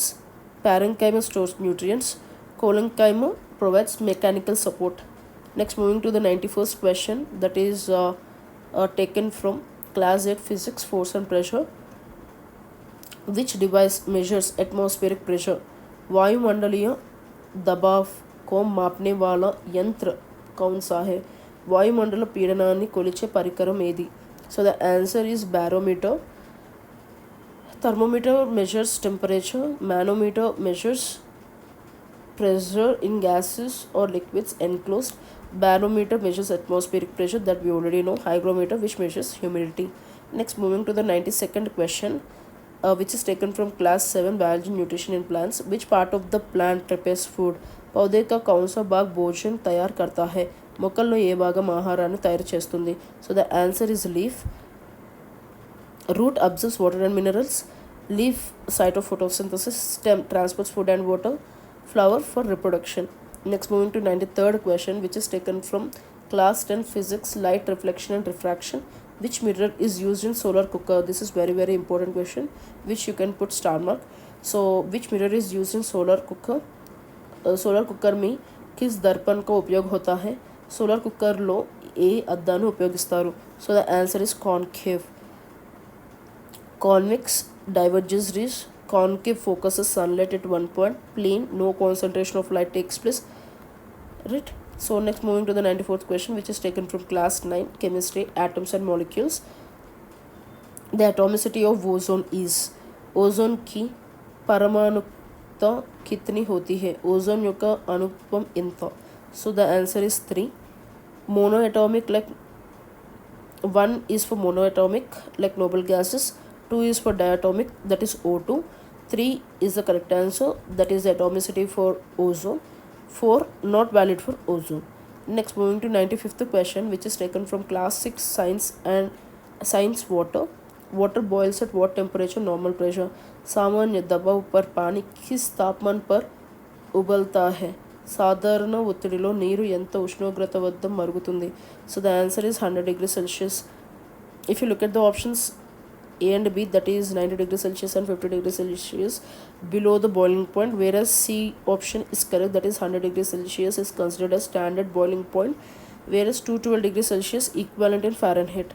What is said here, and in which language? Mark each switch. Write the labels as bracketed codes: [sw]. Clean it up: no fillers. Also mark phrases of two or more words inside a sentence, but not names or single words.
[en] Parenchyma stores nutrients. Collenchyma provides mechanical support. Next, moving to the 91st question, that is taken from class 8 physics, force and pressure. Which device measures atmospheric pressure? [hi] वायुमंडलीय दबाव को मापने वाला यंत्र कौन सा है? [te] వాయుమండల పీడనాన్ని కొలిచే పరికరం ఏది? [en] So the answer is barometer. Thermometer measures temperature. Manometer measures pressure in gases or liquids enclosed. Barometer measures atmospheric pressure, that we already know. Hygrometer, which measures humidity. Next, moving to the 92nd question, which is taken from class 7 biology, nutrition in plants. Which part of the plant prepares food? [hi] पौधे का कौन सा भाग भोजन तैयार करता है? [te] మొక్కల్లో ఏ భాగం ఆహారాన్ని తయారు చేస్తుంది? [en] So the answer is leaf. Root absorbs water and minerals. Leaf site of photosynthesis. Stem transports food and water. Flower for reproduction. Next, moving to 93rd question, which is taken from class 10 physics, light reflection and refraction. Which mirror is used in solar cooker? This is very very important question, which you can put star mark. So which mirror is used in solar cooker? [hi] सोलर कुकर में किस दर्पण का उपयोग होता है? [en] solar cookerలో [te] ఏ అద్దాన్ని ఉపయోగిస్తారు? [en] So the answer is concave. Convex diverges rays. Concave focuses sunlight at one point. Plane, no concentration of light takes place. Right. So next, moving to the 94th question, which is taken from class 9 chemistry, atoms and molecules. The atomicity of ozone is. [hi] Ozone की परमाणुकता कितनी होती है? [te] ओजोन యొక్క అణుత్వం ఎంత? [en] So the answer is 3. Monoatomic, like 1 is for monoatomic like noble gases. 2 is for diatomic, that is O2. 3 is the correct answer, that is the atomicity for ozone. 4 not valid for ozone. Next, moving to 95th question, which is taken from class 6 science and science water. Water boils at what temperature? normal pressure. [hi] सामान्य दबाव पर पानी किस तापमान पर ఉబల్తా है? [te] సాధారణ ఒత్తిడిలో నీరు ఎంత ఉష్ణోగ్రత వద్ద మరుగుతుంది? [en] So the answer is 100 degrees Celsius. If you look at the options A and B, that is 90 degrees Celsius and 50 degrees Celsius below the boiling point, whereas C option is correct, that is 100 degrees Celsius is considered as standard boiling point, whereas 212 degrees Celsius equivalent in Fahrenheit.